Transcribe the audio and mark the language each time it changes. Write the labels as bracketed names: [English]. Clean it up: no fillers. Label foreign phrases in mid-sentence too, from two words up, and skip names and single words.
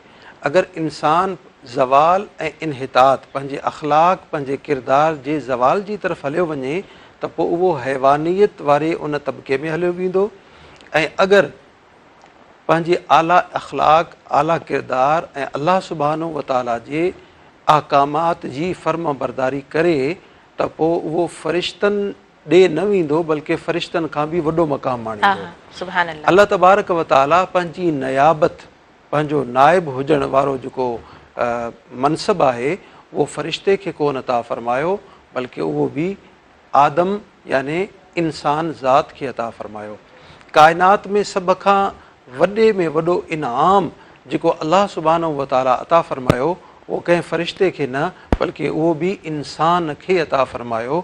[Sindhi] अगरि इंसान ज़वाल ऐं इनहितात पंहिंजे अख़लाक़ पंहिंजे किरदार जे ज़वाल जी तरफ़ हलियो वञे त पोइ उहो हैवानियत वारे उन तबिके में हलियो वेंदो ऐं अगरि पंहिंजे आला अख़लाक़ आला किरदार ऐं [Arabic] الله سبحانه وتعالى [Sindhi] जे अहकामात जी फ़र्म बरदारी करे त पोइ उहो फ़रिश्तनि ॾे न वेंदो बल्कि फ़रिश्तनि खां बि वॾो मक़ाम माणींदो। [Arabic] سبحان الله. الله تبارك وتعالى [Sindhi] पंहिंजी नयाबत पंहिंजो नाइब हुजण वारो जेको मनसब आहे उहो फ़रिश्ते खे कोन अता फ़रमायो बल्कि उहो बि आदम याने इंसान ज़ात खे अता फ़रमायो। काइनात में सभ खां वॾे में वॾो इनाम जेको [Arabic] الله سبحانه وتعالى [Sindhi] अता फ़रमायो उहो कंहिं फ़रिश्ते खे न बल्कि उहो बि इंसान खे अता फ़रमायो।